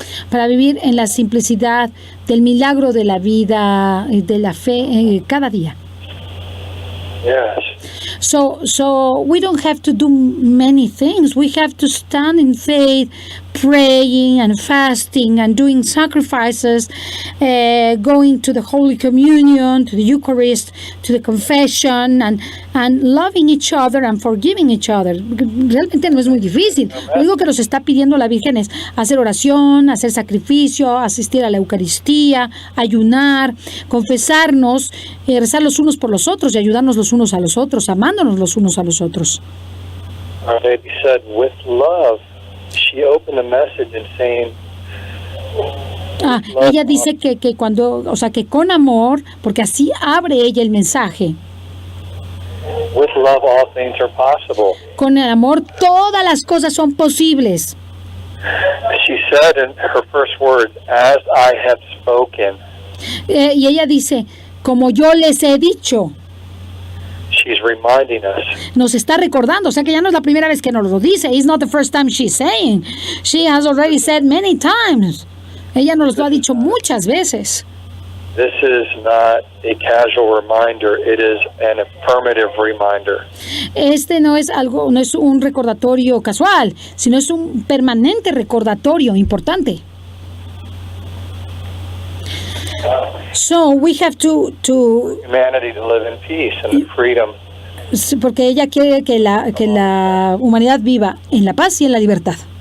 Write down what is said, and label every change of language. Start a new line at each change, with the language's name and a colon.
Spanish: Para vivir en la simplicidad del milagro de la vida, de la fe, cada día.
English: Yes. So we don't have to do many things. We have to stand in faith, praying and fasting and doing sacrifices, going to the Holy Communion, to the Eucharist, to the confession, and loving each other and forgiving each other.
Spanish: Realmente no es muy difícil. Lo único que nos está pidiendo la Virgen es hacer oración, hacer sacrificio, asistir a la Eucaristía, ayunar, confesarnos, rezar los unos por los otros y ayudarnos los unos a los otros, amándonos los unos a los otros.
English: Our Lady said, with love. She opened the message and saying,
Spanish: ella dice que cuando, o sea, que con amor, porque así abre ella el mensaje.
English: With love all things are possible.
Spanish: Con el amor todas las cosas son posibles.
English: She said in her first words, as I have spoken.
Spanish: Y ella dice, como yo les he dicho.
English: She's reminding us.
Spanish: Nos está recordando, o sea que ya no es la primera vez que nos lo dice.
English: It's not the first time she's saying. She has already said many times.
Spanish: Ella nos lo ha dicho muchas veces.
English: This is not a casual reminder. It is an affirmative reminder.
Spanish: Este no es un recordatorio casual, sino es un permanente recordatorio importante.
English: So we have to humanity to live in peace and in freedom.
Spanish: Porque ella quiere que la humanidad viva en la paz y en la libertad.